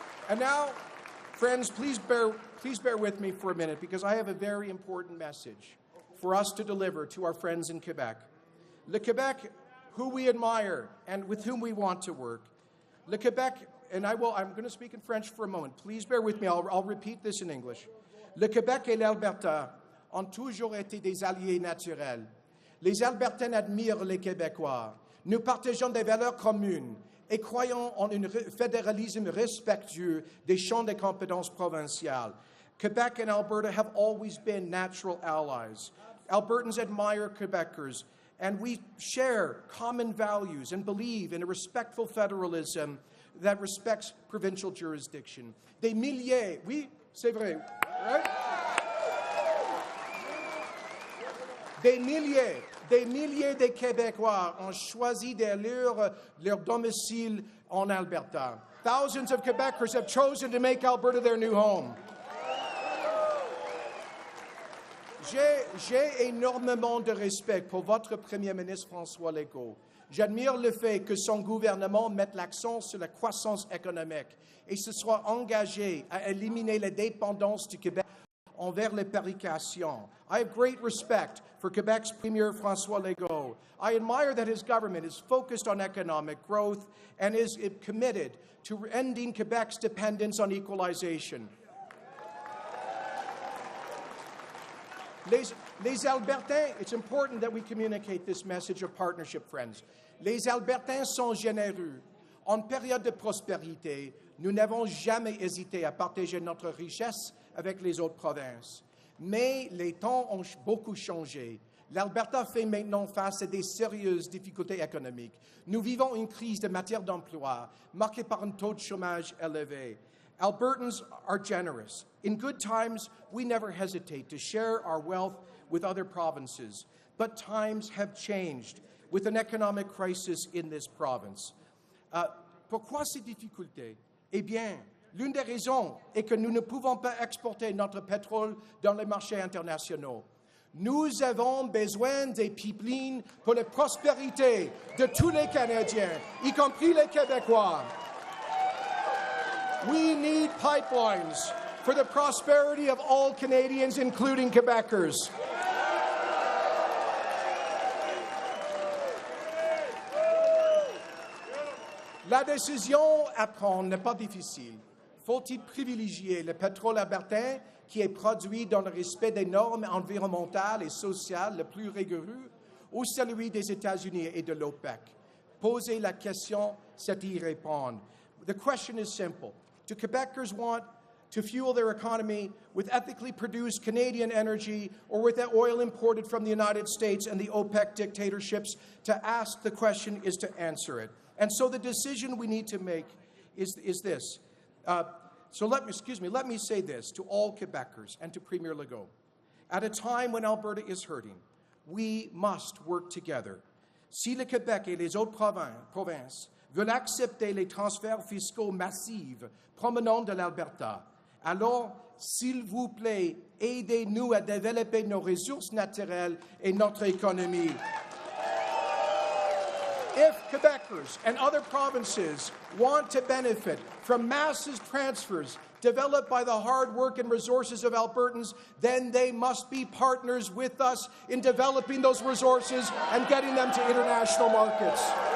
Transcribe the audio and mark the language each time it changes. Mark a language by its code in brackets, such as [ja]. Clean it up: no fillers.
[en] And now, friends, please bear with me for a minute, because I have a very important message for us to deliver to our friends in Quebec. Le Quebec, who we admire and with whom we want to work. Le Quebec, and I'm going to speak in French for a moment. Please bear with me. I'll repeat this in English. [fr] Le Québec et l'Alberta ont toujours été des alliés naturels. Les Albertains admirent les Québécois. Nous partageons des valeurs communes et croyons en un fédéralisme respectueux des champs de compétences provinciales. [en] Quebec and Alberta have always been natural allies. Albertans admire Quebecers, and we share common values and believe in a respectful federalism that respects provincial jurisdiction. [fr] Des milliers, oui, c'est vrai, right? Des milliers de Québécois ont choisi d'élire leur domicile en Alberta. [en] Thousands of Quebecers have chosen to make Alberta their new home. [fr] J'ai énormément de respect pour votre Premier ministre François Legault. J'admire le fait que son gouvernement mette l'accent sur la croissance économique et se soit engagé à éliminer la dépendance du Québec envers les fabrications. [en] I have great respect for Quebec's Premier François Legault. I admire that his government is focused on economic growth and is committed to ending Quebec's dependence on equalization. Les Albertains, it's important that we communicate this message of partnership, friends. [fr] Les Albertains sont généreux. En période de prospérité, nous n'avons jamais hésité à partager notre richesse avec les autres provinces. Mais les temps ont beaucoup changé. L'Alberta fait maintenant face à des sérieuses difficultés économiques. Nous vivons une crise de matière d'emploi marquée par un taux de chômage élevé. [en] Albertans are generous. In good times, we never hesitate to share our wealth with other provinces. But times have changed with an economic crisis in this province. [fr] Pourquoi ces difficultés? Eh bien, l'une des raisons est que nous ne pouvons pas exporter notre pétrole dans les marchés internationaux. Nous avons besoin des pipelines pour la prospérité de tous les Canadiens, y compris les Québécois. [en] We need pipelines for the prosperity of all Canadians, including Quebecers. [fr] La décision à prendre n'est pas difficile. Faut-il privilégier le pétrole albertain qui est produit dans le respect des normes environnementales et sociales les plus rigoureux ou celui des États-Unis et de l'OPEC? Poser la question, c'est y répondre. [en] The question is simple. Do Quebecers want to fuel their economy with ethically produced Canadian energy or with that oil imported from the United States and the OPEC dictatorships? To ask the question is to answer it. And so the decision we need to make is this. Let me say this to all Quebecers and to Premier Legault. At a time when Alberta is hurting, we must work together. [fr] Si le Québec et les autres provinces veulent accepter les transferts fiscaux massifs provenant de l'Alberta, alors, s'il vous plaît, aidez-nous à développer nos ressources naturelles et notre économie. [en] If Quebecers and other provinces want to benefit from massive transfers developed by the hard work and resources of Albertans, then they must be partners with us in developing those resources and getting them to international markets.